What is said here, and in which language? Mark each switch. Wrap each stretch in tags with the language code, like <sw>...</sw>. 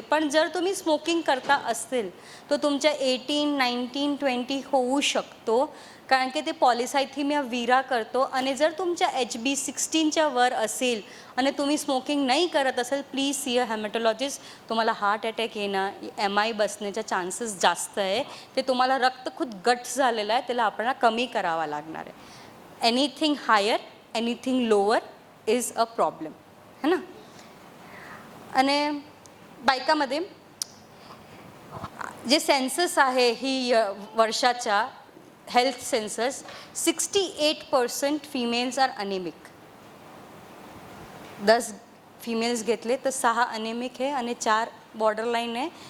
<mr>पण जर तुम्ही स्मोकिंग करता असेल तर तुमच्या 18, 19, 20 होऊ शकतो, कारण की ते पॉलिसायथिमिया विरा करतो. आणि जर तुमच्या HB 16च्या वर असेल आणि तुम्ही स्मोकिंग नाही करत असेल,</mr> <en>Please see a haematologist.</en> <mr>तुम्हाला हार्ट अटॅक येणं, MI बसण्याच्या चान्सेस जास्त आहे. ते तुम्हाला रक्त खूप गट झालेलं आहे, त्याला आपल्याला कमी करावा लागणार आहे.</mr> <en>anything higher, anything lower is a problem,</en> <hi>है ना.</hi> <mr>आणि बायकामध्ये जे सेन्सस आहे ही वर्षाच्या health census,</mr> <en>68% females are anaemic.</en> <mr>10 females घेतले तर 6 अनेमिक आहे आणि 4 बॉर्डरलाईन आहे.</mr>